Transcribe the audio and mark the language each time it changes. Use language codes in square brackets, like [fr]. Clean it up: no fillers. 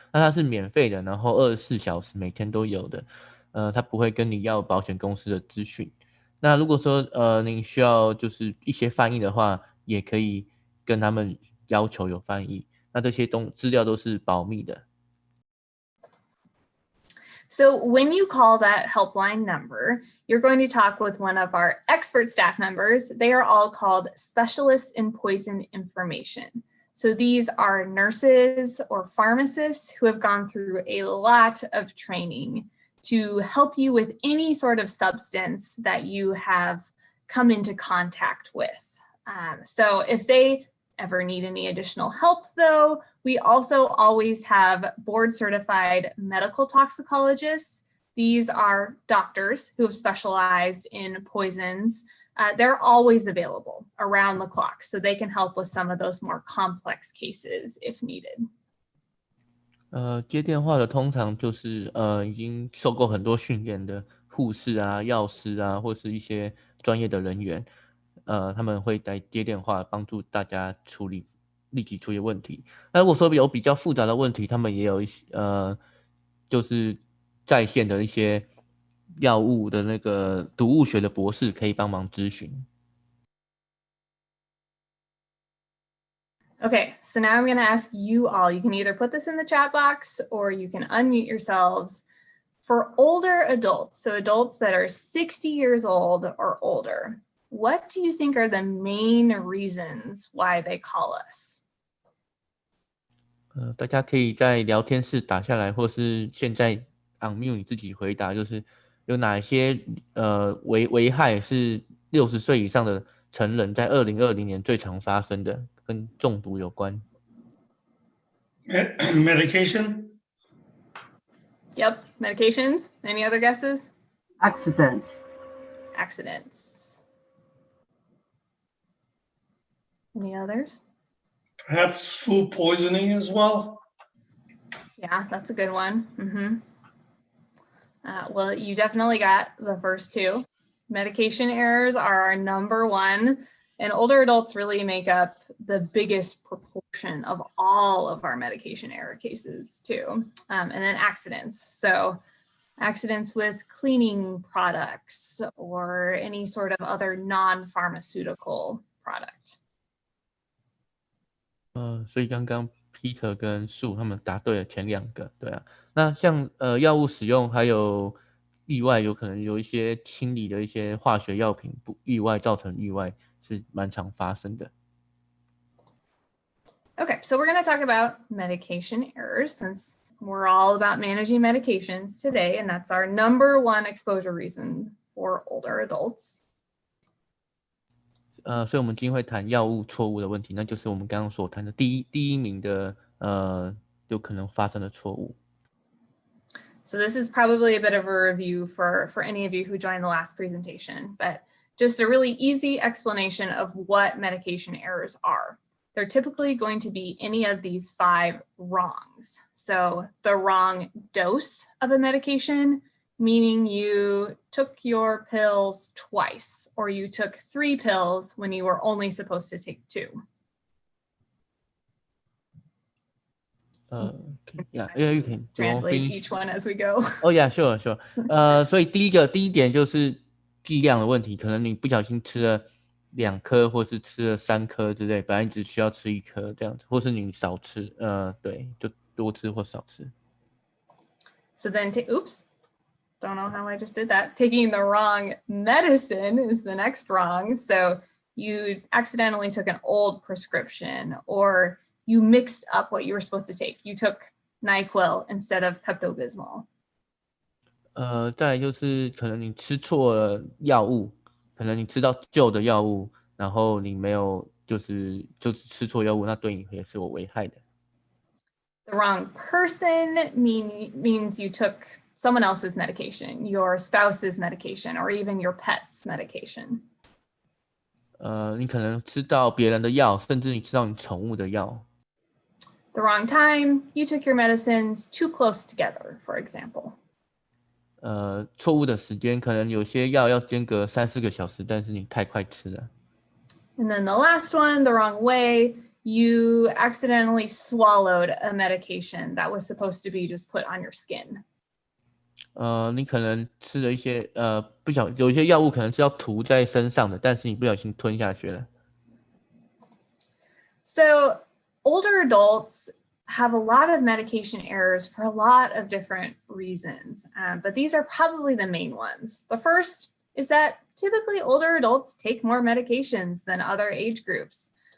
[zh] 那它是免费的，然后24小时每天都有的。他不会跟你要保险公司的资讯。那如果说您需要就是一些翻译的话，也可以跟他们要求有翻译。那这些资料都是保密的。 [en] So when you call that helpline number, you're going to talk with one of our expert staff members. They are all called specialists in poison information. So these are nurses or pharmacists who have gone through a lot of training to help you with any sort of substance that you have come into contact with. So if they ever need any additional help, though, we also always have board certified medical toxicologists. These are doctors who have specialized in poisons. They're always available around the clock, so they can help with some of those more complex cases if needed. [zh] 接电话的通常就是已经受过很多训练的护士啊、药师啊，或是一些专业的人员，他们会来接电话，帮助大家立即处理问题。那如果说有比较复杂的问题，他们也有一些就是在线的一些药物的那个毒物学的博士可以帮忙咨询。 [en] Okay, so now I'm going to ask you all. You can either put this in the chat box or you can unmute yourselves. For older adults, so adults that are 60 years old or older, what do you think are the main reasons why they call us? [zh] 大家可以在聊天室打下来，或是现在 unmute 你自己回答，就是有哪些危害是60岁以上的成人在2020年最常发生的，跟中毒有关。 [en] Medication? Yep, medications. Any other guesses? Accident. Accidents. Any others? Perhaps food poisoning as well? Yeah, that's a good one. Well, you definitely got the first two. Medication errors are our number one, and older adults really make up the biggest proportion of all of our medication error cases too. And then accidents. So accidents with cleaning products or any sort of other non-pharmaceutical product. [zh] 所以刚刚 Peter 跟树他们答对了前2个，对啊。那像药物使用还有意外，有可能有一些清理的一些化学药品意外造成意外是蛮常发生的。 [en] Okay, so we're going to talk about medication errors since we're all about managing medications today, and that's our number one exposure reason for older adults. [zh] 所以我们今天会谈药物错误的问题，那就是我们刚刚所谈的第一名的有可能发生的错误。 [en] So this is probably a bit of a review for any of you who joined the last presentation, but just a really easy explanation of what medication errors are. They're typically going to be any of these 5 wrongs. So the wrong dose of a medication, meaning you took your pills twice, or you took 3 pills when you were only supposed to take 2. Yeah, you can translate each one as we go. Oh yeah, sure. [zh] 所以第一点就是剂量的问题，可能你不小心吃了2颗，或是吃了3颗之类，本来你只需要吃1颗这样子，或是你少吃，对，就多吃或少吃。 [en] So then, oops, don't know how I just did that. Taking the wrong medicine is the next wrong. So you accidentally took an old prescription, or you mixed up what you were supposed to take. You took NyQuil instead of Pepto-Bismol. [zh] 再来就是可能你吃错了药物，可能你吃到旧的药物，然后你没有就是吃错药物，那对你也是有危害的。 [en] The wrong person means you took someone else's medication, your spouse's medication, or even your pet's medication. [zh] 你可能吃到别人的药，甚至你吃到你宠物的药。 [en] the wrong time, you took your medicines too close together, for example. [zh] 错误的时间，可能有些药要间隔3-4个小时，但是你太快吃了。 [en] And then the last one, the wrong way, you accidentally swallowed a medication that was supposed to be just put on your skin. [zh] 你可能吃了一些有一些药物可能是要涂在身上的，但是你不小心吞下去了。 [en] So older adults have a lot of medication errors for a lot of different reasons, but these are probably the main ones. The first is that typically older adults take more medications than other age groups.